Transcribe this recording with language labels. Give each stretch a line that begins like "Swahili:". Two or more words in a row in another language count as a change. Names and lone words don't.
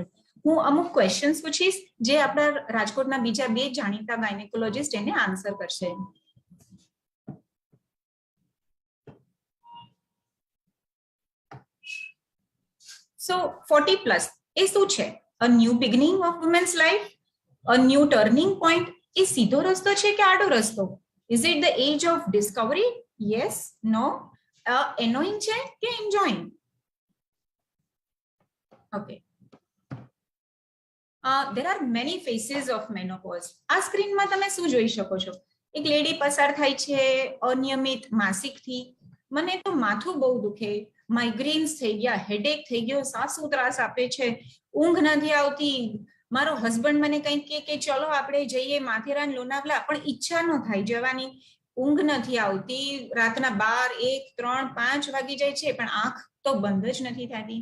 Gujarati: હું અમુક ક્વેશ્ચન્સ પૂછીશ જે આપણા રાજકોટના બીજા 2 જાણીતા ગાયનેકોલોજીસ્ટ એને આન્સર કરશે. So 40+ એ શું છે?
English: A new beginning of women's life, a new turning point.
Gujarati: એ સીધો રસ્તો છે કે આડો રસ્તો?
English: Is it the age of discovery? Yes, no. Annoying
Gujarati: છે કે
English: enjoying? Okay. There are many phases of menopause.
Gujarati: આ સ્ક્રીનમાં તમે શું જોઈ શકો છો? એક લેડી પસાર થાય છે અનિયમિત માસિકથી. મને તો માથું બહુ દુખે, માઇગ્રેન્સ થઈ ગયા, હેડેક થઈ ગયો, સાસુ ત્રાસ આપે છે, ઊંઘ નથી આવતી, મારો હસબન્ડ મને કંઈક કે ચલો આપણે જઈએ માથેરાન લોનાવલા, પણ ઈચ્છા ન થાય જવાની, ઊંઘ નથી આવતી, રાતના 12, 1, 3, 5 વાગી જાય છે પણ આંખ તો બંધ જ નથી થતી.